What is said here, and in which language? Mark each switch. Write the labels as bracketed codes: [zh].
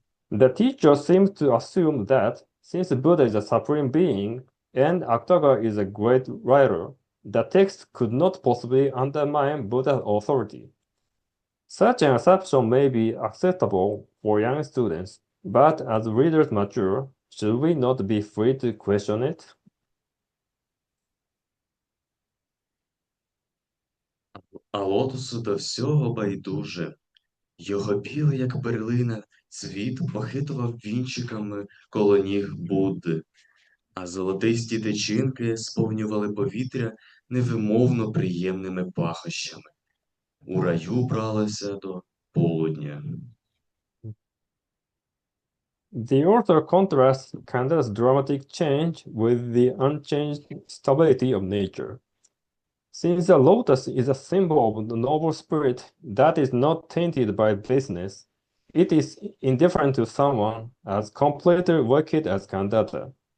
[en] The teacher seems to assume that since Buddha is a supreme being and Akutagawa is a great writer, the text could not possibly undermine Buddha's authority. Such an assumption may be acceptable for young students, but as readers mature, should we not be free to question it? [uk] А лотосу до всього байдуже. Його білий, як перлина, цвіт похитував вінчиками коло ніг Будди, а золотисті тичинки сповнювали повітря невимовно приємними пахощами. У раю бралося до полудня. [en] The author contrasts Canada's dramatic change with the unchanged stability of nature. Since the lotus is a symbol of the noble spirit that is not tainted by baseness, it is indifferent to someone as completely wicked as Canada.